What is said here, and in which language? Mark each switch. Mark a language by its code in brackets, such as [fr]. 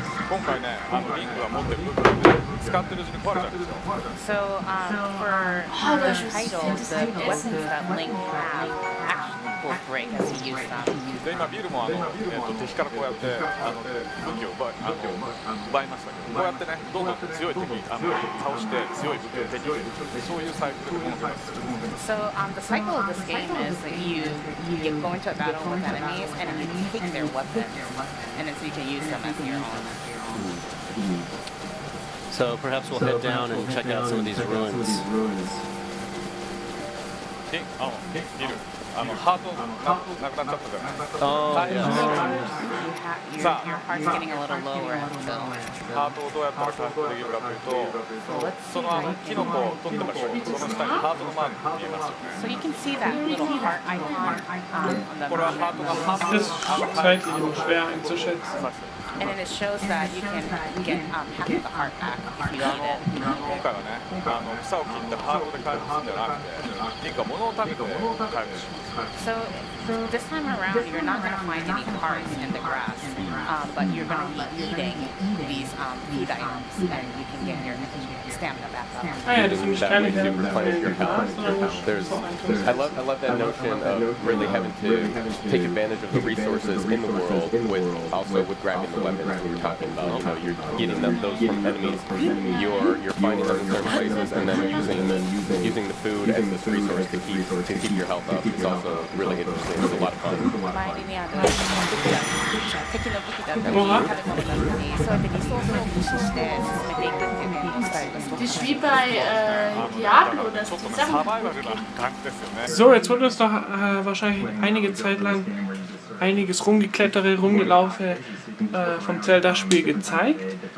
[ja] 今回ね、リンクが持ってる武器を使ってるうちに壊れちゃうんですよ。 [en] So for the titles, the weapons that Link have actually will break as he uses them. [ja] で今ビルも敵からこうやって武器を奪いましたけど、こうやってねどんどん強い敵倒して強い武器を手に入れるそういうサイクルのものです。 [en] So the cycle of this game is that you go into a battle with enemies and you take their weapons, and then so you can use them as your own. So perhaps we'll head down and check out some of these ruins. [ja] ビルハートなくなっちゃったじゃない。 [en] Oh, yeah. Your heart's getting a little lower still. [ja] ハートをどうやったら回復できるかというと、そのキノコを取ってましょう。その下にハートのマークが見えますよね。 [en] So you can see that little heart icon on the [ja] これはハートが半分 [de] Das ist zeitlich immer schwer einzuschätzen. [en] and then it shows that you can get half of the heart back if you eat it. [ja] 今回はね、草を切ってハートで回復するんじゃなくて、リンクは物を食べて回復します。 [en] So this time around, you're not going to find any hearts in the grass, but you're going to be eating these food items, and you can get your stamina back up. That way to replenish your health. I love that notion of really having to take advantage of the resources in the world with grabbing the weapons we were talking about. You're getting those from enemies. You're finding them in certain places and then using the food as this resource to keep your health up. It's also really interesting. It's a lot of fun. [ja] 周りにある武器だ敵の武器だったり食べ物だったりそうやってリソースを駆使して進めていくっていうゲームスタイルがすごく [de] Das ist wie bei Diablo, dass die Sachen... So, jetzt wird uns noch wahrscheinlich einige Zeit lang einiges Rumgeklettere, Rumgelaufe vom Zelda-Spiel gezeigt.